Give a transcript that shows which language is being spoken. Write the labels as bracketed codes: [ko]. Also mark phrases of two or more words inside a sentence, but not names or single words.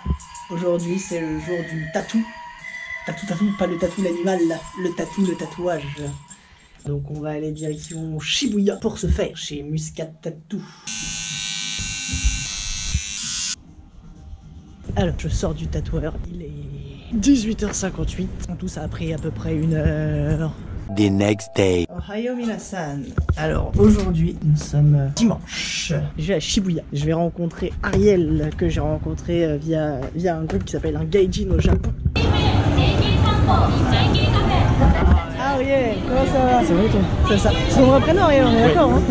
[fr] Aujourd'hui c'est le jour du tatou. Tatou, pas le tatou l'animal, le tatouage. Donc on va aller direction Shibuya pour se faire chez Muscat Tattoo. Alors je sors du tatoueur, il est 18h58. Tout ça a pris à peu près 1 heure. [en] The next day. [ja] おはよう皆さん. [fr] Alors aujourd'hui nous sommes dimanche. Je vais à Shibuya. Je vais rencontrer Ariel que j'ai rencontré via un groupe qui s'appelle un Gaijin au Japon. Ah oui, comment ça va? C'est vrai toi. C'est ça. C'est ton vrai prénom Ariel, on est d'accord hein?